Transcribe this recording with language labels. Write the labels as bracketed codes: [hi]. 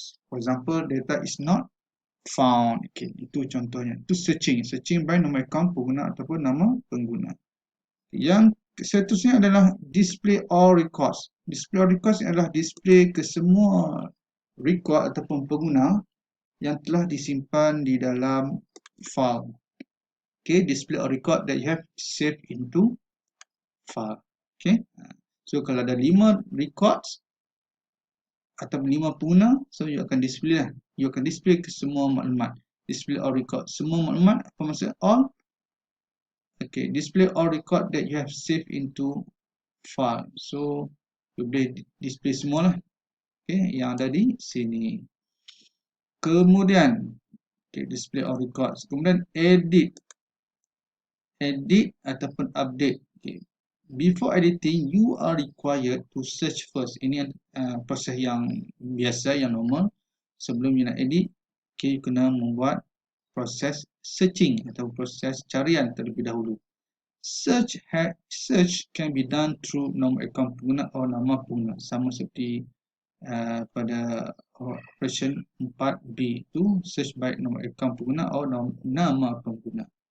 [en] For example, data is not found. [ms] Okay, itu contohnya. Itu searching by nombor akaun pengguna ataupun nama pengguna. Yang seterusnya adalah display all records. Display all records adalah display ke semua record ataupun pengguna yang telah disimpan di dalam file. [en] Okay, display all record that you have saved into file. [ms] Okay. So kalau ada 5 records atau 5 pengguna, so you akan display lah. You akan display ke semua maklumat. Display all record. Semua maklumat, apa maksud all? [en] Okay, display all record that you have saved into file. [ms] So you boleh display semua lah. Okay, yang ada di sini. Kemudian, okay, display all records. Kemudian edit ataupun update. Okay. [en] Before editing, you are required to search first. [ms] Ini proses yang biasa, yang normal. Sebelum you nak edit, you kena membuat proses searching atau proses carian terlebih dahulu. [en] Search can be done through [ms] nombor akaun pengguna atau nama pengguna. Sama seperti pada operation 4B itu, search by nombor akaun pengguna atau nama pengguna.